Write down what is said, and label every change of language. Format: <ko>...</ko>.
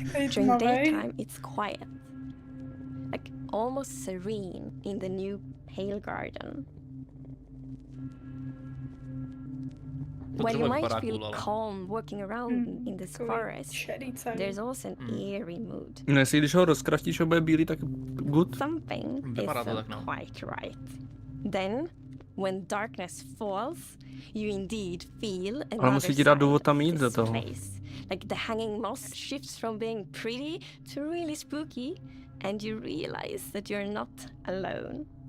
<en>During daytime, it's quiet, like almost serene in the new pale garden. While you might feel calm walking around in this forest, there's also an eerie mood.</en> <cs>No, jestli když ho rozkraftíš a bude bílý, tak</cs> <en>good. Something isn't quite right. Then, when darkness falls, you indeed feel another side of this place. Like the hanging moss shifts from being pretty to really spooky, and you realize that you're not alone.</en>